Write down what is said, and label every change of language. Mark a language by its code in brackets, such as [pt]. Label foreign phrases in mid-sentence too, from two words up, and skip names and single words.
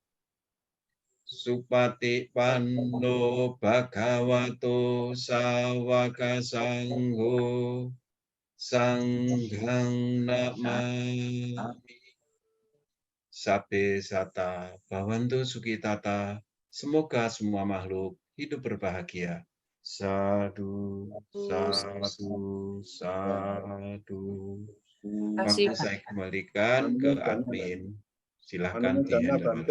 [pi] Supati Panno Bhagavato Sawaka Sangho Sanghang Namami Sabbe Sata Bhavantu Sukitata. [id] Semoga semua makhluk hidup berbahagia. Sadhu, sadhu, sadhu. Waktu saya kembalikan ke admin. Silakan Anumodana di-handle. Bante.